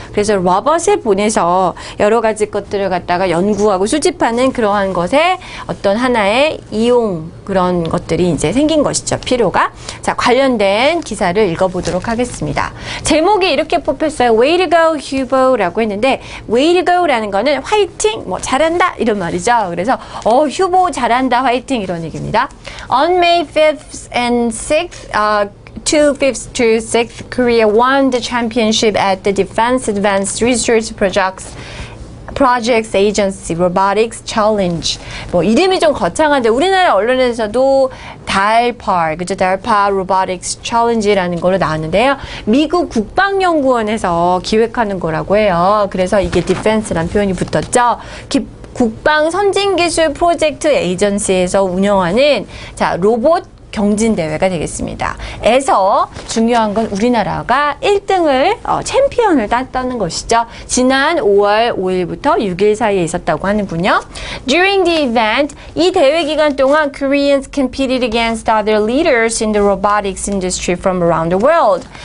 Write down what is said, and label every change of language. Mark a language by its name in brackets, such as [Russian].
[Korean] 그래서 로봇을 보내서 여러 가지 것들을 갖다가 연구하고 수집하는 그러한 것에 어떤 하나의 이용 그런 것들이 이제 생긴 것이죠. 필요가. 자, 관련된 기사를 읽어보도록 하겠습니다. 제목이 이렇게 뽑혔어요. [English] Way to go, [Korean] 휴보라고 했는데 Way to go라는 거는 화이팅, 잘한다 이런 말이죠. 그래서 휴보 잘한다, 화이팅 이런 얘기입니다. [English] On May 5th and 6th, 5th to 6th, Korea won the championship at the Defense Advanced Research Projects Agency Robotics Challenge. [Korean] 이름이 좀 거창한데 우리나라 언론에서도 달파 Robotics Challenge라는 걸로 나왔는데요. 미국 국방연구원에서 기획하는 거라고 해요. 그래서 이게 Defense라는 표현이 붙었죠. 국방 선진기술 프로젝트 에이전시에서 운영하는 로봇 경진대회가 되겠습니다. 에서 중요한 건 우리나라가 1등을 챔피언을 땄다는 것이죠. 지난 5월 5일부터 6일 사이에 있었다고 하는군요. [English] During the event, [Korean] 이 대회 기간 동안 [English] Koreans competed against other leaders in the robotics industry from around the world.